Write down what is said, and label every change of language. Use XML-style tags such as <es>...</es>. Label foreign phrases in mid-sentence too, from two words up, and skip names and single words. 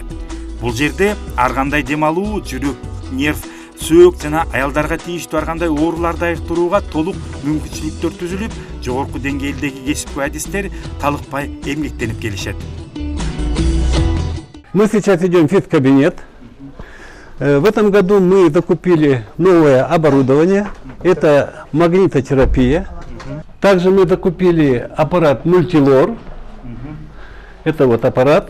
<ky>Бул жерде ар кандай дем алуу, жүрөк, нерв, сөөк жана аялдарга тийиштүү ар кандай ооруларды айыктырууга толук мүмкүнчүлүктөр түзүлүп, жогорку деңгээлдеги кесипкөй адистер талыкпай эмгектенип келишет.</ky> <ru>Мы сейчас идем в физкабинет. В этом году мы закупили новое оборудование, это магнитотерапия. Также мы закупили аппарат мультилор, это вот аппарат.</ru>